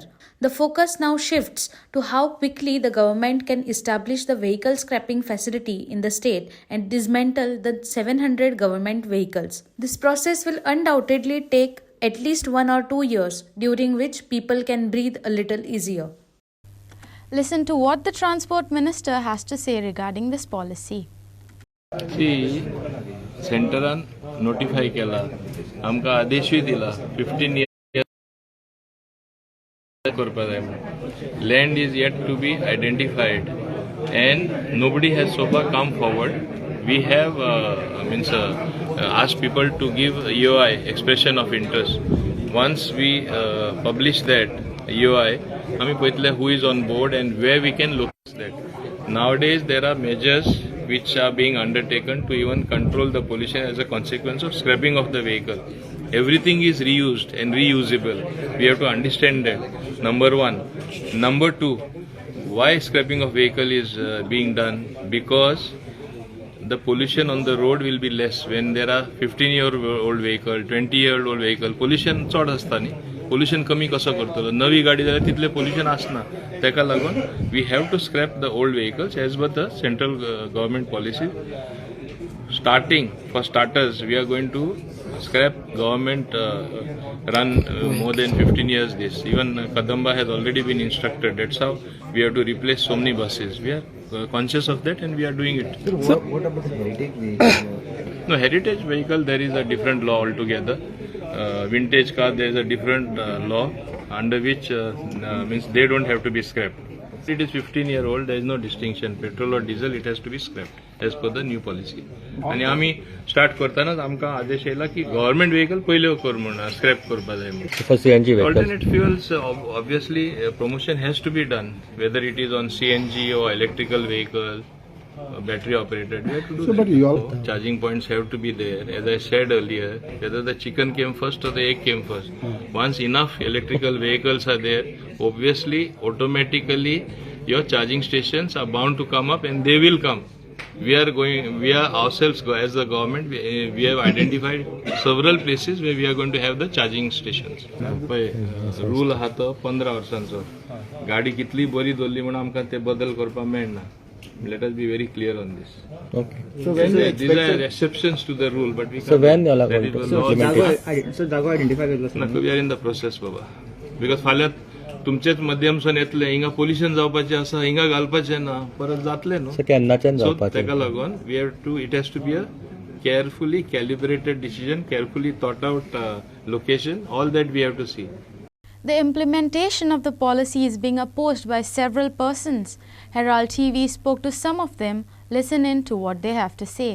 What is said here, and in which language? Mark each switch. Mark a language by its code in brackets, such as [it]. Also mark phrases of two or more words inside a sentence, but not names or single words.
[en] The focus now shifts to how quickly the government can establish the vehicle scrapping facility in the state and dismantle the 700 government vehicles. This process will undoubtedly take at least 1 or 2 years, during which people can breathe a little easier. Listen to what the Transport Minister has to say regarding this policy. See, [kok] सेंटरान नोटिफाय केला, आमकां आदेशूय दिला 15 years करपा जाय म्हणून. [en] Land is yet to be identified and nobody has so far come forward. We have asked people to give EOI, expression of interest. Once we publish that EOI, [kok] आम्ही पळयतले [en] who is on board and where we can look at that. Nowadays there are measures which are being undertaken to even control the pollution as a consequence of scrapping of the vehicle. Everything is reused and reusable. We have to understand that. Number one. Number two, why scrapping of vehicle is being done? Because the pollution on the road will be less when there are 15-year-old vehicle, 20-year-old vehicle. [kok] Pollution चड आसता न्ही. Pollution कमी कसो करतलो. नवी गाडी जाल्यार तितले pollution आसना. तेका लागून [en] we have to scrap the old vehicles as per the central government policy. Starting, for starters, we are going to scrap government run more than 15 years this. Even Kadamba has already been instructed. That's how we have to replace so many buses. We are conscious of that and we are doing it. Sir, what about the heritage vehicle? No, heritage vehicle, there is a different law altogether. Vintage car, there is a different law under which means they don't have to be scrapped. It is 15-year-old, there is no distinction. Petrol or diesel, it has to be scrapped as per the new policy. [kok] आणि आम्ही स्टार्ट करतानाच आमकां आदेश येयला की [en] government vehicle [kok] पयले कर म्हणून स्क्रॅप करपा जाय म्हणून. [en] Alternate fuels, obviously, promotion has to be done, whether it is on CNG or electrical vehicle, battery operated. We have to do that. Charging points have to be there. As I said earlier, whether the chicken came first or the egg came first. Once enough electrical vehicles are there, obviously, automatically, your charging stations are bound to come up, and they will come. We are ourselves, as the government, we have identified several places where we are going to have the charging stations. [kok] Rule आहा तो 15 वर्सांचो. गाडी कितली बरी दवरली म्हणून आमकां ते बदल करपाक मेळना. [en] Let us be very clear on this. Okay. So these are exceptions to the rule, but we can't. So when you are that going is to the law. implement it? [kok] So जागो आयडेंटिफाय केलो [en] Nako, we are in the process, Baba. [kok] Because फाल्यां तुमचेच माध्यमसून येतले हिंगा पोल्युशन जावपाचें आसा, हिंगा घालपाचें ना, परत जातलें न्हू. So केन्नाच्यान [en] So [kok] जावपाचें? तेका लागून [en] it has to be a carefully calibrated decision, carefully thought out location. All that we have to see. The implementation of the policy is being opposed by several persons. Herald TV spoke to some of them. Listen in to what they have to say.